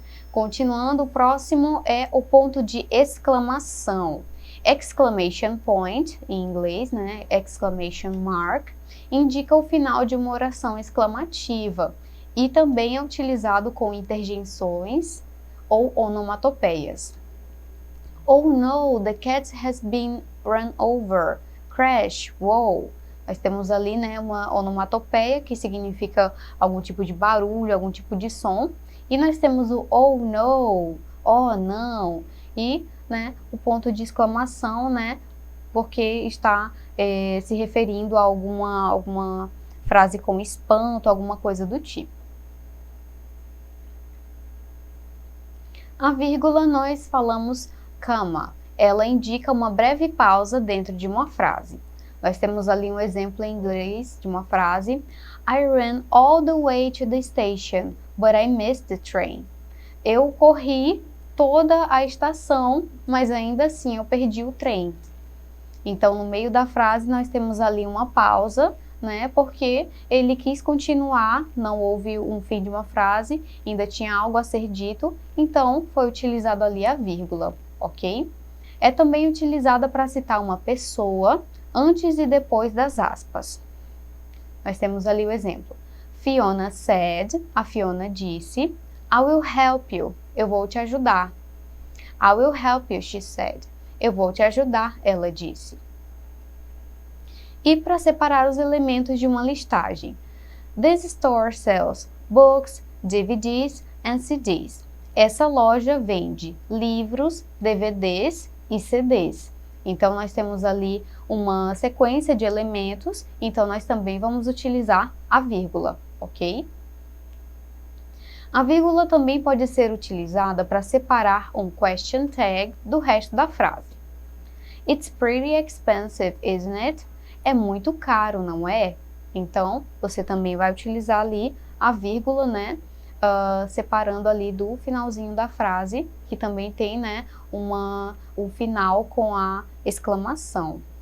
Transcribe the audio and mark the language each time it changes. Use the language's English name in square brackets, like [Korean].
[Portuguese] Continuando, o próximo é o ponto de exclamação. Exclamation point, em inglês, exclamation mark, indica o final de uma oração exclamativa e também é utilizado com interjeições ou onomatopeias. [English] Oh no, the cat has been run over. Crash, wow. [Portuguese] Nós temos ali, uma onomatopeia que significa algum tipo de barulho, algum tipo de som. E nós temos o [English] oh no, [Portuguese] oh não, e o ponto de exclamação, porque está se referindo a alguma frase com espanto, alguma coisa do tipo. A vírgula nós falamos comma. Ela indica uma breve pausa dentro de uma frase. Nós temos ali um exemplo em inglês de uma frase. [English] I ran all the way to the station, but I missed the train. [Portuguese] Eu corri toda a estação, mas ainda assim eu perdi o trem. Então, no meio da frase, nós temos ali uma pausa, porque ele quis continuar, não houve um fim de uma frase, ainda tinha algo a ser dito, então foi utilizado ali a vírgula, ok? É também utilizada para citar uma pessoa antes e depois das aspas. Nós temos ali o exemplo. [English] Fiona said, [Portuguese] a Fiona disse, [English] I will help you, [Portuguese] eu vou te ajudar. [English] I will help you, she said. [Portuguese] Eu vou te ajudar, ela disse. E para separar os elementos de uma listagem. [English] This store sells books, DVDs and CDs. [Portuguese] Essa loja vende livros, DVDs e CDs. Então, nós temos ali uma sequência de elementos, então nós também vamos utilizar a vírgula, ok? A vírgula também pode ser utilizada para separar um question tag do resto da frase. [English] It's pretty expensive, isn't it? [Portuguese] É muito caro, não é? Então, você também vai utilizar ali a vírgula, separando ali do finalzinho da frase, que também tem, o final com a exclamação.